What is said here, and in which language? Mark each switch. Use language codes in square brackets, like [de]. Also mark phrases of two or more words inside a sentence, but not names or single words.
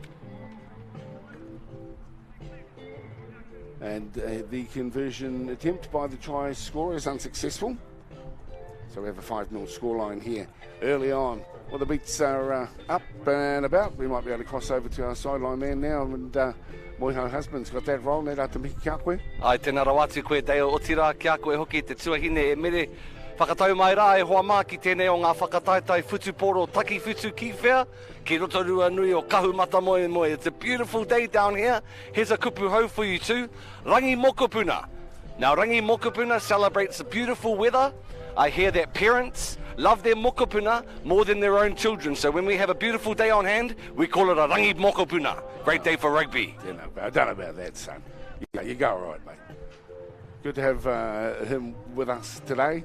[en] And the conversion attempt by the try scorer is unsuccessful. So we have a 5-0 scoreline here early on. Well, the beats are up and about. We might be able to cross over to our sideline man now. And Moiho husband's got that roll. [mi] Nē rā te mihi kia koe. Ai, tēnā rawatu koe, Deo Otira, kia koe hoki te tuahine e mere. Whakatau mai rā e hoa mā ki tēnei o ngā whakataitai whutuporo taki whutu ki whea, ki Rotorua nui o kahumata moe moe. [en] It's a beautiful day down here. Here's a [mi] kupu hau [en] for you too. [mi] Rangi Mokopuna. [en] Now [mi] Rangi Mokopuna [en] celebrates the beautiful weather. I hear that parents love their mokopuna more than their own children. So when we have a beautiful day on hand, we call it a [mi] Rangi Mokopuna. [en] Great day for rugby. I don't know about that, son. Yeah, you go all right, mate. Good to have him with us today.